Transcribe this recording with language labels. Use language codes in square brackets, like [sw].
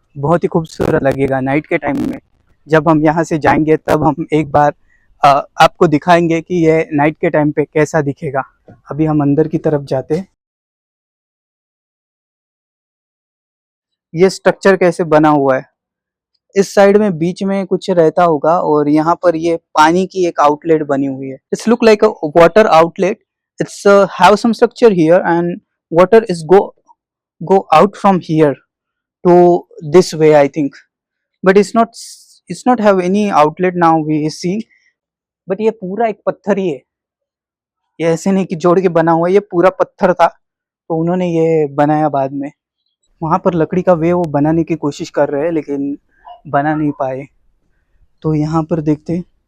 [hi] बहुत ही खूबसूरत लगेगा नाइट के टाइम में। जब हम यहाँ से जाएंगे तब हम एक बार आपको दिखाएंगे कि ये नाइट के टाइम पे कैसा दिखेगा। अभी हम अंदर की तरफ जाते हैं। ये स्ट्रक्चर कैसे बना हुआ है, इस साइड में बीच में कुछ रहता होगा, और यहाँ पर ये पानी की एक आउटलेट बनी हुई है। [en] It's look like a water outlet. It's have some structure here, and water is go out from here to this way, I think, but it's not have any outlet now we see। [hi] but ये पूरा एक पत्थर ही है, ये ऐसे नहीं कि जोड़ के बना हुआ है, ये पूरा पत्थर था, तो उन्होंने ये बनाया बाद में। वहां पर लकड़ी का वे वो बनाने की कोशिश कर रहे हैं, लेकिन बना नहीं पाए। तो यहाँ पर देखते,